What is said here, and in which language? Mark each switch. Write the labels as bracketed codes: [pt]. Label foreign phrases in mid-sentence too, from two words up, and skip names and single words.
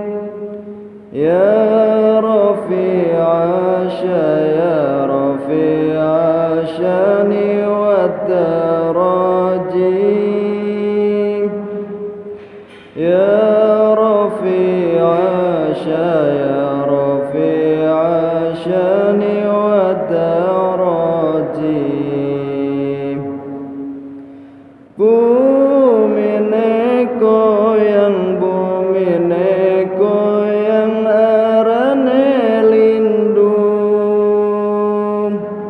[ar] يا رفيع يا رفيع الشأن والدرجات. يا رفيع يا رفيع الشأن والدرجات. [jv] Bumi ne goyang, bumi ne goyang, arane lindung.